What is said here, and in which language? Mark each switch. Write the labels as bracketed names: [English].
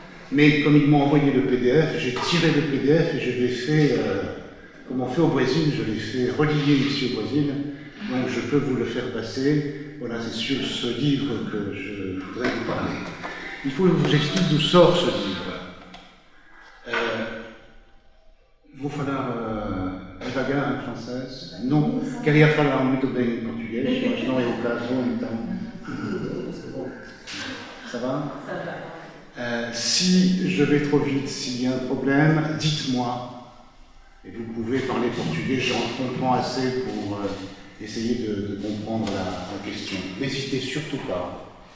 [French] Mais comme ils m'ont envoyé le PDF, j'ai tiré le PDF et je l'ai fait, comme on fait au Brésil, je l'ai fait relier ici au Brésil. Donc je peux vous le faire passer. Voilà, c'est sur ce livre que je voudrais vous parler. Il faut que je vous explique d'où sort ce livre. [Portuguese] Vou falar devagar em francês? Não, queria falar muito bem em português, mas não é o caso, então. [French] Ça va? Ça va. Si je vais trop vite, s'il y a un problème, dites-moi. Et vous pouvez parler portugais, j'en comprends assez pour essayer de comprendre la question. N'hésitez surtout pas.